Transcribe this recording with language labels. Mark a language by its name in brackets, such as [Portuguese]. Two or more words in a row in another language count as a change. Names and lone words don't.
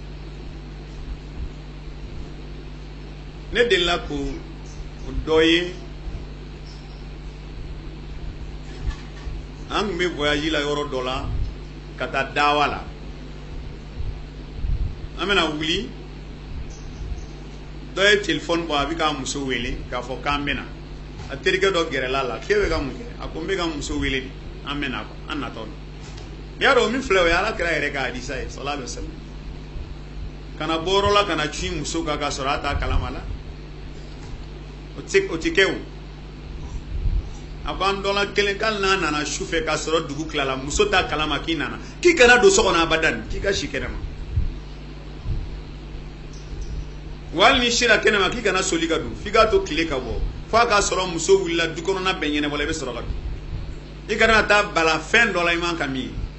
[Bambara] ne delila k'o dɔ ye an tun bɛ voyage la yɔrɔ dɔ la ka taa dawa la an bɛna wuli dɔ ye téléphone bɔ a bɛ k'a muso wele k'a fɔ k'an bɛna a terikɛ dɔ gɛrɛla la k'e bɛ ka mun kɛ a ko n bɛ ka muso wele de an bɛna an natɔ don n'i y'a dɔn min filɛ o ye ala kɛra yɛrɛ ka hadisa ye [Arabic] صلى الله عليه وسلم [Bambara] kana bɔ yɔrɔ la kana ci muso kan k'a sɔrɔ a t'a kalama la o tɛ kɛ o a ko an dɔ la kelen k'ali n'a nana su fɛ k'a sɔrɔ dugu tilala muso t'a kalama k'i nana k'i kana don so kɔnɔ abadan k'i ka si kɛnɛma wali ni sira kɛnɛma k'i kana soli ka don f'i k'a to tile ka bɔ fo a k'a sɔrɔ muso wulila du kɔnɔna bɛɛ ɲɛnabɔla i bɛ sɔrɔ ka don i kana taa bala fɛn dɔ la i man ka min ye